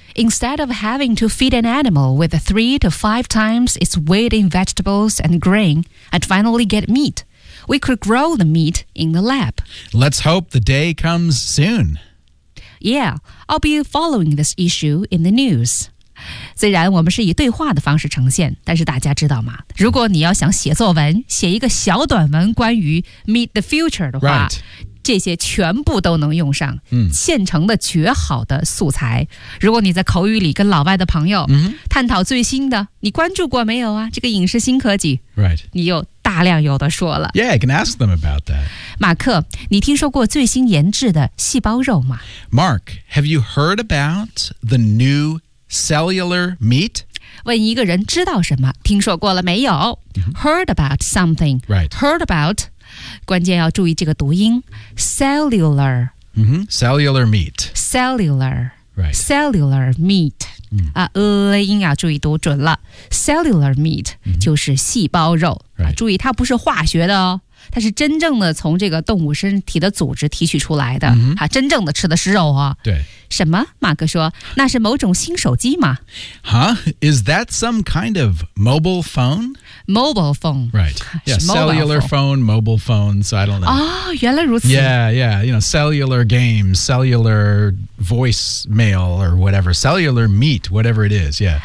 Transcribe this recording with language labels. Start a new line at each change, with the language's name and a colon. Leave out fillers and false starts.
English: Instead of having to feed an animal with 3 to 5 times its weight in vegetables and grain and finally get meat, we could grow the meat in the lab. Let's hope the day comes soon. Yeah, I'll be following this issue in the news.
Chinese: 虽然我们是以对话的方式呈现，但是大家知道吗？如果你要想写作文，写一个小短文关于
English: Meet the Future
Chinese: 的话、
English: right.
Chinese: 这些全部都能用上、现成的绝好的素材。如果你在口语里跟老外的朋友、探讨最新的，你关注过没有啊？这个影视新科技、
English: right.
Chinese: 你又大量有的说了。
English: Yeah, I can ask them about that.
Chinese: 马克，你听说过最新研制的细胞肉吗？
English: Mark, have you heard about the newcellular meat?
Chinese: 问一个人知道什么，听说过了没有、
English: Heard about something. Right. Heard about.
Chinese: 关键要注意这个读音。Cellular.、
English: Cellular meat. Cellular. Right. Cellular meat.、
Chinese: 音要注意读准了。
English: Cellular meat、
Chinese: 就是细胞肉、
English: right.
Chinese: 啊。注意它不是化学的哦。它是真正的从这个动物身体的组织提取出来的、真正的吃的是肉啊。对。什么？马克说，那是某种新手机吗？
English: Huh? Is that some kind of mobile phone? Mobile phone. Right. Yeah, cellular phone, mobile phone, so I don't know.
Chinese: 哦，原来如此。
English: Yeah, yeah, you know, cellular games, cellular voicemail or whatever, cellular meat, whatever it is, yeah.